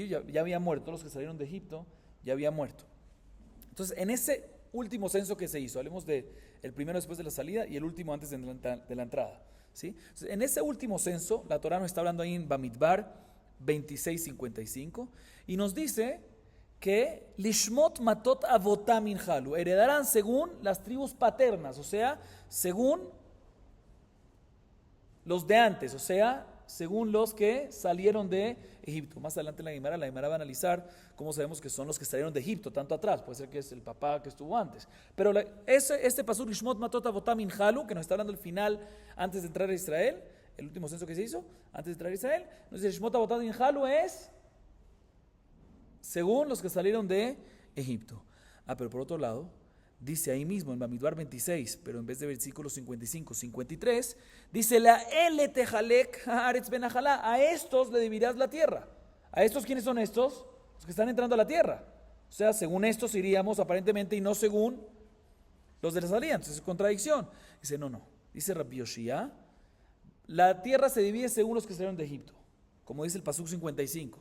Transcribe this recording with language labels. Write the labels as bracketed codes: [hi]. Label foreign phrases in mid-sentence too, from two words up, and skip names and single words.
[es] Ya habían muerto, los que salieron de Egipto ya habían muerto. Entonces, en ese último censo que se hizo, hablemos del primero después de la salida y el último antes de la entrada, ¿sí? Entonces, en ese último censo, la Torah nos está hablando ahí en Bamidbar 26:55 y nos dice que [he] לשמות מטות אבותם ינחלו, [es] heredarán según las tribus paternas, o sea, según los de antes, o sea, según los que salieron de Egipto. Más adelante en la Gemara va a analizar cómo sabemos que son los que salieron de Egipto, tanto atrás, puede ser que es el papá que estuvo antes. Pero este pasuk, [he] לשמות מטות אבותם ינחלו, [es] que nos está hablando el final antes de entrar a Israel, el último censo que se hizo, antes de entrar a Israel, nos dice [he] לשמות אבותם ינחלו [es] es según los que salieron de Egipto. Pero por otro lado, dice ahí mismo en Bamidbar 26, pero en vez de versículos 55, 53, dice [he] לאלה תחלק הארץ בנחלה, [es] a estos le dividirás la tierra. ¿A estos quiénes son estos? Los que están entrando a la tierra. O sea, según estos iríamos aparentemente y no según los de la salida. Entonces es contradicción. Dice, no. Dice Rabbi Yoshia, la tierra se divide según los que salieron de Egipto, como dice el pasuk 55.